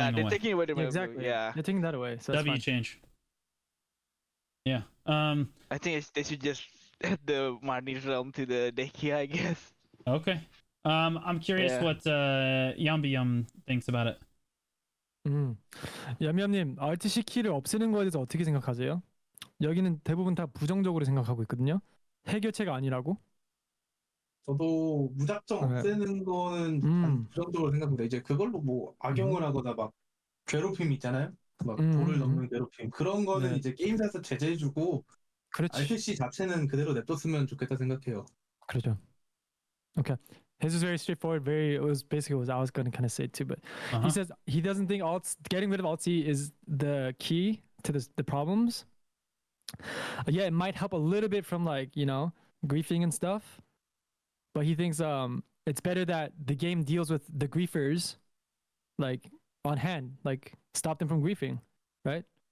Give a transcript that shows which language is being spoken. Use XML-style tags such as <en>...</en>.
<en>away. taking away the exactly. Yeah, they're taking that away. So that's fine. change. Yeah. I think they should just add the Marnie's realm to the daycare, I guess. Okay. I'm curious what Yambyam thinks about it.</en> <ko>얌얌님, Alt-C 키를 없애는 거에 대해서 어떻게 생각하세요? 여기는 대부분 다 부정적으로 생각하고 있거든요. 해결책가 아니라고. 저도 무작정 없애는 거는 부정적으로 생각합니다. 이제 그걸로 뭐 악용을 하거나 막 괴롭힘 있잖아요. 막 도를 넘는 괴롭힘 그런 거는 이제 게임사에서 제재해주고 Alt-C 자체는 그대로 냅뒀으면 좋겠다 생각해요. 그렇죠. Okay.</ko> <en>His was very straightforward. It was basically what I was going to kind of say too. But he says he doesn't think getting rid of Alt-C is the key to the problems. Yeah, it might help a little bit from like griefing and stuff. But he thinks it's better that the game deals with the griefers like on hand, like stop them from griefing, right?</en>